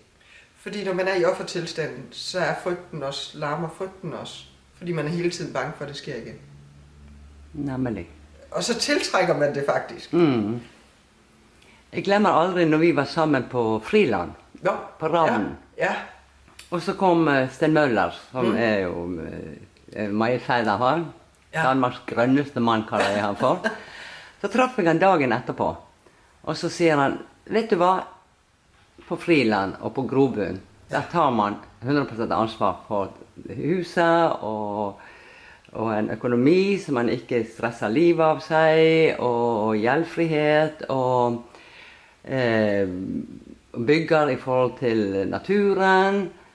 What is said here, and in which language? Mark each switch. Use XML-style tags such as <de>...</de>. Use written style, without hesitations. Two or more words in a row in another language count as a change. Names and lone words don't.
<da>Fordi når man er i offertilstanden, så er larmer frygten også. Fordi man er hele tiden bange for, at det sker igen. Nemlig. Og så tiltrækker man det faktisk. Jeg glemmer aldrig, når vi var sammen på Friland, på Ravnen. Ja.</da> <no>Og så kom Sten Møller, som er jo majestæt av han. Danmarks grønneste mann, kaller jeg han for. Så traff jeg han dagen etterpå. Og så sier han, vet du hva, på Friland og på Grobunn, der tar man 100% ansvar for huset og en økonomi som man ikke stresser livet av seg, og gjeldfrihet, og bygger i forhold til naturen.</no>